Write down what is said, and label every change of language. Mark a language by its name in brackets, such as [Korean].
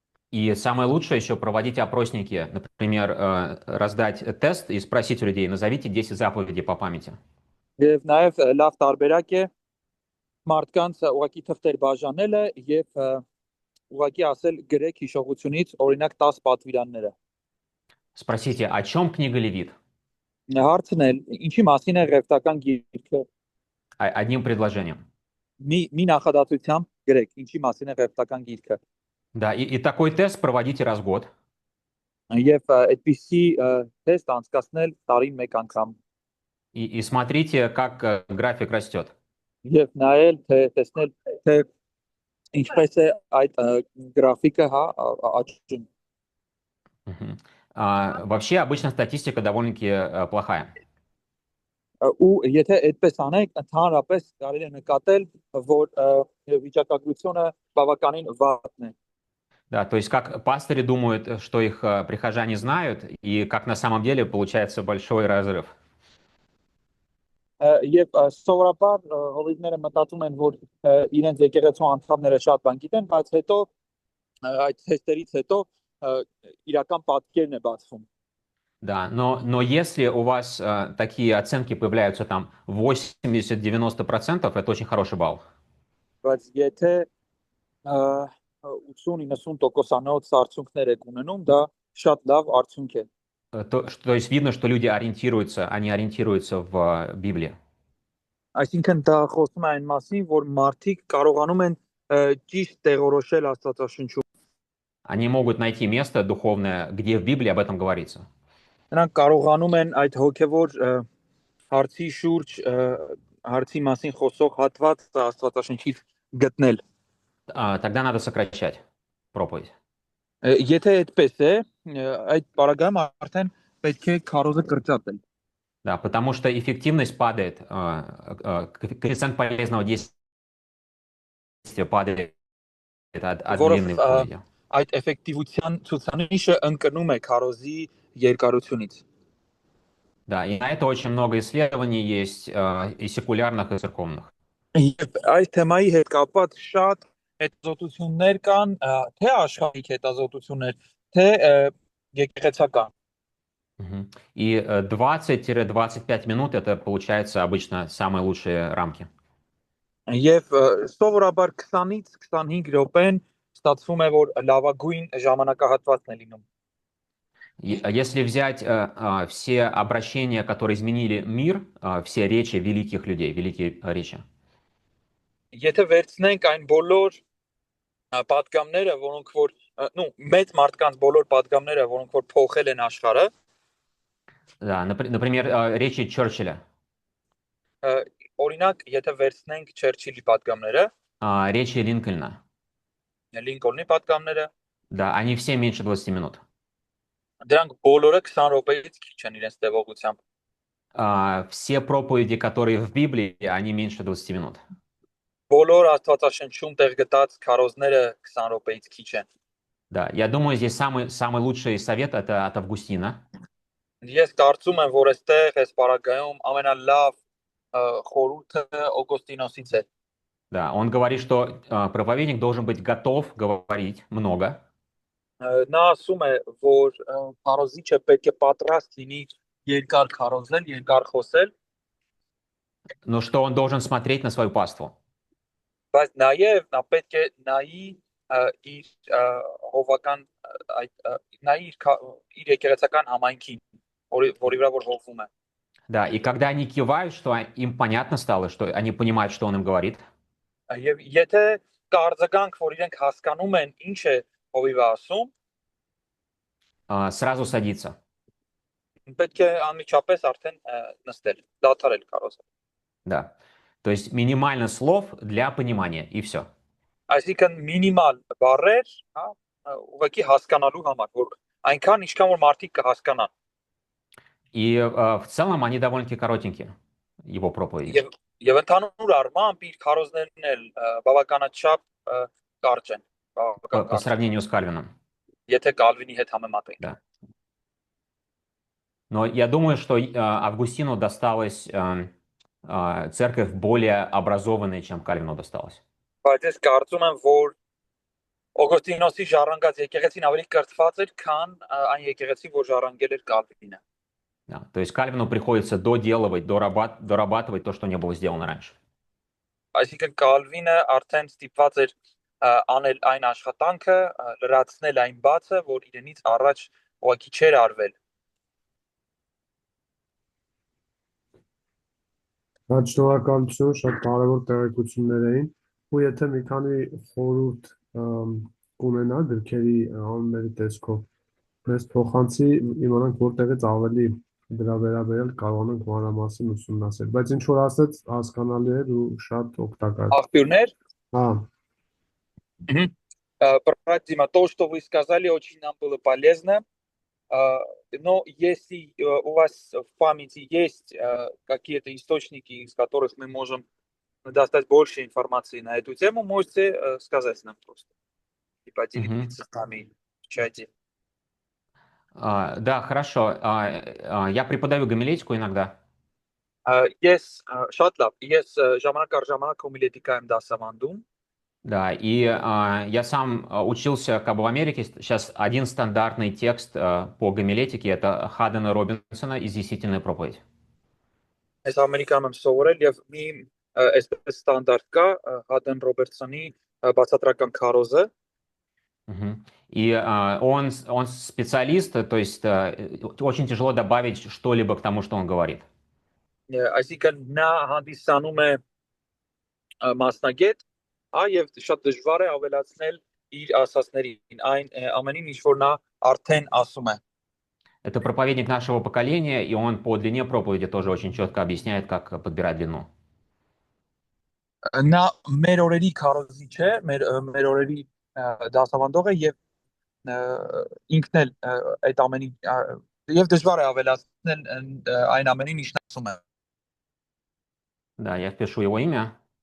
[Russian] И самое лучшее еще проводить опросники, например, раздать тест и спросить у людей, назовите 10 заповедей по памяти. [Armenian] Եվ նաև լավ տարբերակ է մարդկանց ուղակի թղթեր բաժանելը եւ ուղակի ասել գրեք հիշողությունից օրինակ 10 պատվիրանները։ [Russian] Спросите, о чем книга Левит? [Armenian] Հարցն է ինչի մասին է Ղևտական գիրքը։ [Russian] Одним предложением. [Armenian] Մի նախադասությամբ գրեք ինչի մասին է Ղևտական գիրքը։ [Russian] Да, и такой тест проводите раз в год. [Armenian] Եվ այդպիսի տեստ անցկացնել տարին մեկ անգամ։ [Russian] И смотрите, как график растет. [Armenian] Եվ նայել թե տեսնել թե ինչպես է այդ գրաֆիկը հա աճում։ Мгм. [Russian] Вообще, обычно статистика довольно-таки плохая. [Armenian] Ու եթե այդպես անեք, ընդհանրապես կարելի է նկատել, որ վիճակագրությունը բավականին վատն է։ [Russian] Да, то есть как пастыри думают, что их прихожане знают, и как на самом деле получается большой разрыв. [Armenian] Եվ սովորաբար հովիվները մտածում են, որ իրենց եկեղեցու անդամները շատ բան գիտեն, բայց հետո այդ թեստերից հետո իրական պատկերն է բացվում։ [Russian] Да, но если у вас такие оценки появляются там 80-90%, это очень хороший балл. [Armenian] Բայց եթե 80-90%-անոց արդյունքներ եք ունենում, դա շատ լավ արդյունք է։ [Russian] То есть видно, что люди они ориентируются в Библии. [Armenian] Այսինքն դա խոսում է այն մասին, որ մարդիկ կարողանում են ճիշտ տեղորոշել Աստվածաշունչում։ [Russian] Они могут найти место духовное, где в Библии об этом говорится. [Armenian] Նրանք կարողանում են այդ հոգևոր հարցի շուրջ հարցի մասին խոսող հատված Աստվածաշնչից գտնել։ [Russian] Тогда надо сокращать проповедь. [Armenian] Եթե այդպես է, այդ параграм արդեն պետք է քարոզը կրճատել։ [Russian] Да, потому что эффективность падает, коэффициент полезного действия падает от длинной проповеди. [Armenian] Այդ էֆեկտիվության ցուցանիշը ընկնում է քարոզի երկարությունից։ [Russian] Да, и на это очень много исследований есть, и секулярных, и церковных. [Armenian] Եվ այս թեմայի հետ կապված շատ հետազոտություններ կան, թե աշխարհիկ հետազոտություններ, թե եկեղեցական։ Мгм. [Russian] И 20-25 минут это получается обычно самые лучшие рамки. [Armenian] Եվ սովորաբար 20-ից 25 րոպեն ստացվում է, որ լավագույն ժամանակահատվածն է լինում։ [Russian] Если взять все обращения, которые изменили мир, все речи великих людей, великие речи, [Armenian] Եթե վերցնենք այն բոլոր պատգամները, որոնք որ մեծ մարդկանց բոլոր պատգամները, որոնք որ փոխել են աշխարհը, [Russian] да, например, речи Черчилля, [Armenian] օրինակ, եթե վերցնենք Չերչիլի պատգամները, [Russian] речи Линкольна, [Armenian] Լինկոլնի պատգամները, [Russian] да, они все меньше 20 минут. [Armenian] դրանք բոլորը 20 րոպեից քիչ են իրենց տևողությամբ։ [Russian] Все проповеди, которые в Библии, они меньше 20 минут. [Armenian] Բոլոր Աստվածաշնչում տեղ գտած քարոզները 20 րոպեից քիչ են։ [Russian] Да, я думаю, здесь самый лучший совет это от Августина. [Armenian] Ես կարծում եմ, որ այստեղ այս պարագայում ամենալավ խորհուրդը Օգոստինոսից է։ [Russian] Да, он говорит, что проповедник должен быть готов говорить много, [Armenian] Նա ասում է, որ քարոզիչը պետք է պատրաստ լինի երկար քարոզել, երկար խոսել, [Russian] но что он должен смотреть на свою паству. [Armenian] բայց նաև նա պետք է նայի իր հովական նայի իր եկեղեցական համայնքին, որի վրա որ հովվում է։ [Russian] Да, и когда они кивают, что им понятно стало, что они понимают, что он им говорит, [Armenian] Եվ եթե կարծականք, որ իրենք հասկանում են ինչ է հովիվը ասում, [Russian] сразу садится. [Armenian] պետք է անմիջապես արդեն նստել, դադարել քարոզել։ [Russian] Да. То есть минимально слов для понимания, и все. [Armenian] Այսինքն մինիմալ բառեր, հա, ուղղակի հասկանալու համար, որ այնքան ինչքան որ մարդիկ կհասկանան։ [Russian] И в целом они довольно-таки коротенькие, его проповеди. [Armenian] Եվ ընդհանուր առմամբ իր քարոզներն էլ բավականաչափ կարճ են, բավական [Russian] По [Armenian] կարճ, [Russian] сравнению с Кальвином. [Armenian] եթե Կալվինի հետ համեմատենք։ [Russian] Да. Но я думаю, что Августину досталась церковь более образованная, чем Кальвину досталась. Բայց ես կարծում եմ, որ Օգոստինոսի ժառանգած եկեղեցին ավելի կրթված էր, քան այն եկեղեցի, որ ժառանգել էր Կալվինը։ Да. То есть Кальвину приходится доделывать, дорабатывать то, что не было сделано раньше. [Armenian] Այսինքն Կալվինը արդեն ստիպված էր անել այն աշխատանքը, լրացնել այն բացը, որ իրենից առաջ ուղղակի չէր արվել։ Շատ շնորհակալություն, շատ կարևոր տեղեկություններ էին, ու եթե մի քանի խորհուրդ կունենա գրքերի անունների տեսքով, մեզ փոխանցի իմանանք որտեղից ավելի դրա վերաբերյալ կարողանանք մանրամասն ուսումնասիրել, բայց ինչ որ ասեց հասկանալի էր ու շատ օգտակար։ Աղբյուրներ, Հա, [Russian] брать Дима, то, что вы сказали, очень нам было полезно. Но если у вас в памяти есть какие-то источники, из которых мы можем достать больше информации на эту тему, можете сказать нам просто и поделиться с нами в чате. Да, хорошо. Я преподаю гомилетику иногда. Ես շատ լավ, ես ժամանակ առ ժամանակ հոմիլետիկա եմ դասավանդում։ Да, и я сам учился как бы в Америке. Сейчас один стандартный текст по гомилетике это Хаддена Робинсона «Изъяснительная проповедь». [Armenian] Ես Ամերիկայում եմ սովորել եւ մի այսպես ստանդարտ կա Հադեն Ռոբերտսոնի բացատրական քարոզը։ [Russian] И он специалист, то есть очень тяжело добавить что-либо к тому, что он говорит. [Armenian] Այսինքն նա հանդիսանում է մասնագետ, եւ շատ դժվար է ավելացնել իր ասածներին այն ամենին, ինչ որ նա արդեն ասում է։ [Russian] Это проповедник нашего поколения, и он по длине проповеди тоже очень четко объясняет, как подбирать длину. [Armenian] Նա մեր օրերի քարոզիչ է, մեր օրերի դասավանդող է եւ ինքն էլ այդ ամենին եւ դժվար է ավելացնել այն ամենին, ինչ ասում է։ [Russian] Да, я впишу его имя.